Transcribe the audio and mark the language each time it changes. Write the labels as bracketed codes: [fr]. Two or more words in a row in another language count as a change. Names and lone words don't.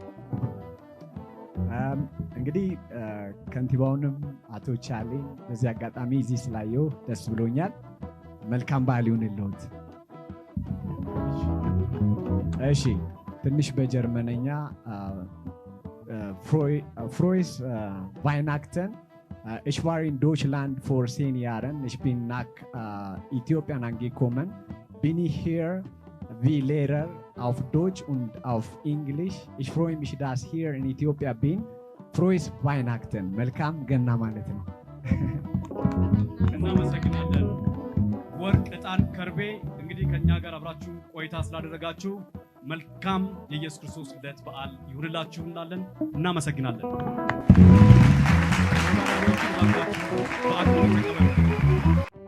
[am] እንግዲህ ከንቲባውንም አቶ ቻሌን በዚህ አጋጣሚ እዚህ ስላየው ደስ ብሎኛል። መልካም በዓል ይሁንልዎት። እሺ ትንሽ በጀርመነኛ [de] Frohes Weihnachten ich war in Deutschland vor 10 Jahren. Ich bin nach Äthiopien angekommen. Bin ich hier wie Lehrer auf Deutsch und auf Englisch. Ich freue mich, dass ich hier in Äthiopien bin. Frohes Weihnachten. [am] መልካም ገና ማለት ነው። እናመሰግናለን። ወርቅ፣ ዕጣን፣ ከርቤ እንግዲህ ከኛ ጋር አብራችሁ ቆይታ ስላደረጋችሁ መልካም የኢየሱስ ክርስቶስ ልደት በዓል ይሁንላችሁ እንላለን። እናመሰግናለን።